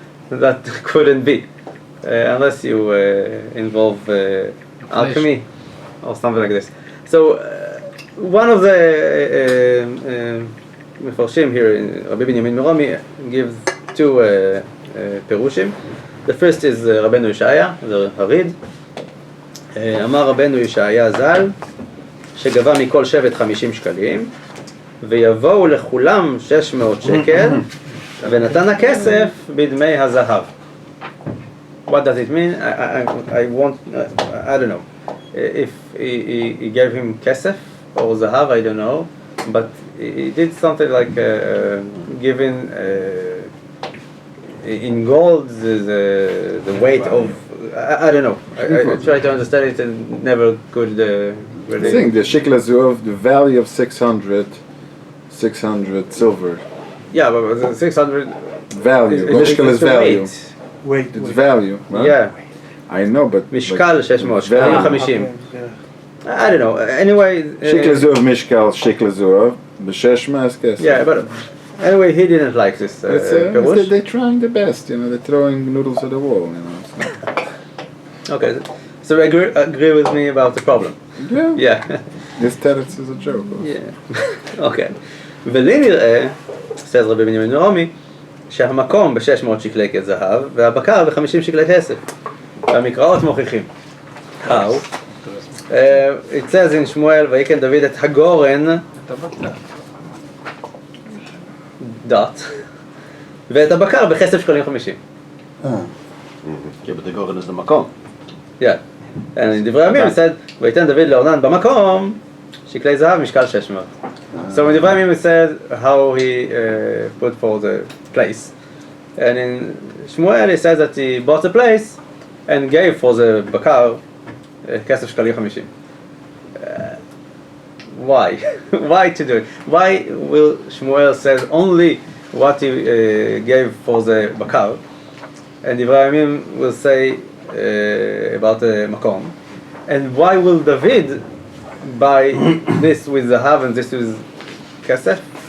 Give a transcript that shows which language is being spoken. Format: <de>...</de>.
<en>That couldn't be, unless you involve alchemy or something like this. So one of the מפרשים here, רבי בנימין מרומי, gives two פירושים.</en> <he>The first is רבנו ישעיה, זה הריד. אמר רבנו ישעיה ז"ל, שגבה מכל שבט 50 שקלים, ויבואו לכולם 600 שקל, ונתן הכסף בדמי הזהב.</he> <en>What does it mean? I don't know. If he gave him kesef or zahav, I don't know, but he did something like giving in gold the weight of, I don't know. I try to understand it and never could really. I think the shekel azuv, the value of 600 silver. Yeah, but the 600 Value. is Shekel is the value. weight. It's value. Right? Yeah. I know, but</en> <he>משקל 600, שקלים 50.</he> <en>I don't know. Anyway.</en> <he>shekel azuv mishkal shekel azuv b'sheshmas kesef.</he> <en>Yeah, but anyway, he didn't like this perush. They're trying the best, you know. They're throwing noodles at the wall, you know. Okay, so agree with me about the problem. Yeah. Yeah. This teretz is a joke. Also. Yeah. Okay.</en> <he>ולי נראה, says רבי בנימין מרומי, שהמקום ב-600 שקלי זהב והבקר ב-50 שקלי כסף. והמקראות מוכיחים. how.</he> <en>It says in Shmuel,</en> <he>ויקן דוד את הגורן, dot, ואת הבקר בכסף שקלים 50.</he> <en>Yeah, but the Goren is the Makom. Yeah.</en> <he>And in דברי הימים</he> <en>it said,</en> <he>ויתן דוד לאורנן במקום, שקלי זהב משקל 600.</he> <en>So in דברי הימים it said how he put for the place. And in Shmuel he says that he bought the place and gave for the בקר</en> <he>כסף שקלים 50.</he> <en>Why? Why to do it? Why will Shmuel says only what he gave for the בקר, and דברי הימים will say about the מקום, and why will David buy this with zahav and this with kesef?</en>